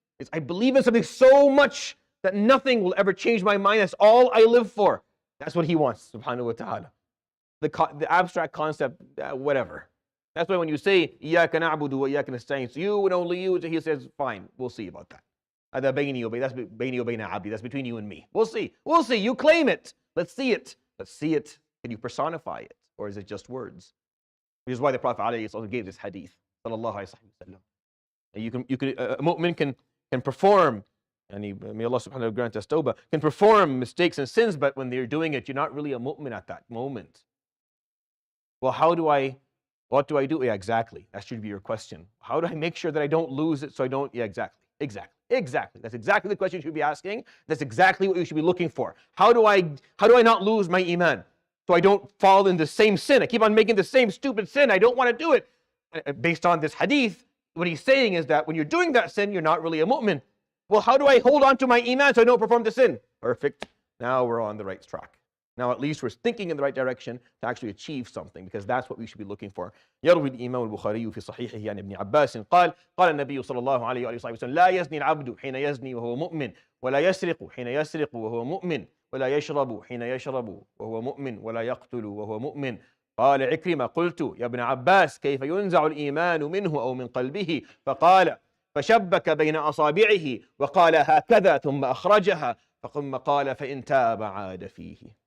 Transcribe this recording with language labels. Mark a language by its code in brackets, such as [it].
[en] It's I believe in something so much that nothing will ever change my mind. That's all I live for. That's what He wants, subhanahu wa ta'ala. The abstract concept, whatever. That's why when you say, [ar] إِيَّاكَ نَعْبُدُ وَإِيَّاكَ نَسْتَعِينُ, [en] so you and only you, He says, fine, we'll see about that. That's [ar] بَيْنِي وَبَيْنَ عَبْدِي. [en] That's between you and me. We'll see. You claim it. Let's see it. Can you personify it? Or is it just words? Which is why the Prophet ﷺ gave this hadith. Sallallahu alayhi wa sallam. A mu'min can perform, and may Allah subhanahu wa ta'ala grant us tawbah, can perform mistakes and sins, but when they're doing it, you're not really a mu'min at that moment. Well, what do I do? Yeah, exactly. That should be your question. How do I make sure that I don't lose it so I don't? Yeah, exactly. That's exactly the question you should be asking. That's exactly what you should be looking for. How do I not lose my Iman so I don't fall in the same sin? I keep on making the same stupid sin. I don't want to do it. Based on this hadith, what he's saying is that when you're doing that sin, you're not really a mu'min. Well, how do I hold on to my Iman so I don't perform the sin? Perfect. Now we're on the right track. Now at least we're thinking in the right direction to actually achieve something, because that's what we should be looking for. [ar] يروي الإمام البخاري في صحيحه عن ابن عباس قال النبي صلى الله عليه وسلم لا يزني العبد حين يزني وهو مؤمن ولا يسرق حين يسرق وهو مؤمن ولا يشرب حين يشرب وهو مؤمن ولا يقتل وهو مؤمن. قال عكرمة قلت يا ابن عباس كيف ينزع الإيمان منه أو من قلبه؟ فقال فشبك بين أصابعه وقال هكذا ثم أخرجها ثم قال فإن تاب عاد فيه.